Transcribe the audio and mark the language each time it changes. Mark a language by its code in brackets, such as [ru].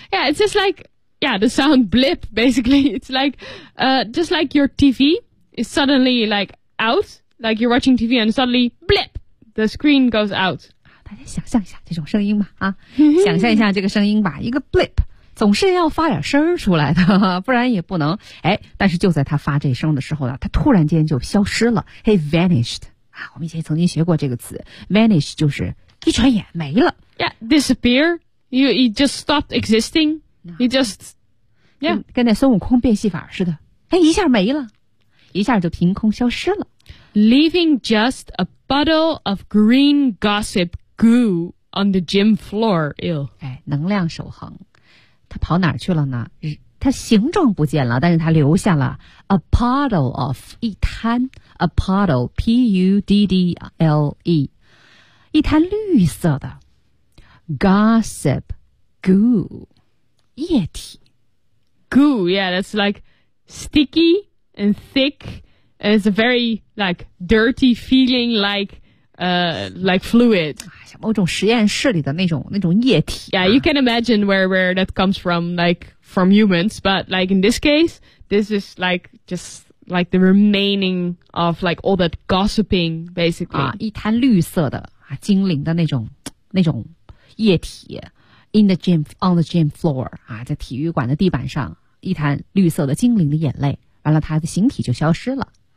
[en] Yeah, it's just like yeah, the sound blip. Basically, it's like just like your TV is suddenly like out, like you're watching TV and suddenly blip, the screen goes out. [zh] 大家想象一下这种声音吧啊，想象一下这个声音吧，一个 blip 总是要发点声出来的，不然也不能哎。但是就在他发这声的时候呢，他突然间就消失了 ， [en] he vanished [zh] 啊。我们以前曾经学过这个词 ，vanish 就是一转眼没了 [en] ，yeah disappear， he just stopped existing， he just yeah [zh] 跟那孙悟空变戏法似的，哎一下没了，一下就凭空消失了 [en] ，leaving just a puddle of green gossip。 Goo on the gym floor, ew. [zh] 哎，能量守恒，他跑哪儿去了呢？它形状不见了，但是它留下了 [en] a puddle of [zh] 一滩 a puddle p u d d l e 一滩绿色的 gossip goo 液体 [en] goo yeah that's like sticky and thick and it's a very like dirty feeling like fluid [zh] 像某种实验室里的那种液体、啊、 [en] yeah you can imagine where that comes from like from humans, but like in this case, this is like just like the remaining of like all that gossiping, basically. [zh] 啊，一滩绿色的啊，精灵的那种液体 ， [en] in the gym on the gym floor [zh] 啊，在体育馆的地板上，一滩绿色的精灵的眼泪，完了，它的形体就消失了。